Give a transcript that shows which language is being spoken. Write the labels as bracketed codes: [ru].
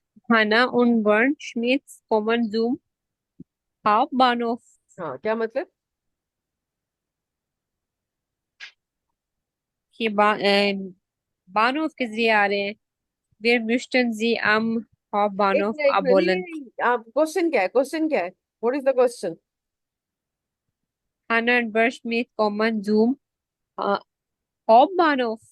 [de] Hanna und Bernd Schmidts kommen zum Hauptbahnhof. [hi] हाँ, क्या मतलब? Hier Bahnhof के जरिए आ रहे हैं। [de] Wir möchten Sie am [hi] एक [de] Hauptbahnhof [hi] मिनट, एक मिनट, नहीं नहीं [de] abholen. [hi] नहीं, आप क्वेश्चन क्या है? क्वेश्चन क्या है? [en] What is the question? [de] Hanna und Bernd Schmidt kommen zum äh, Hauptbahnhof.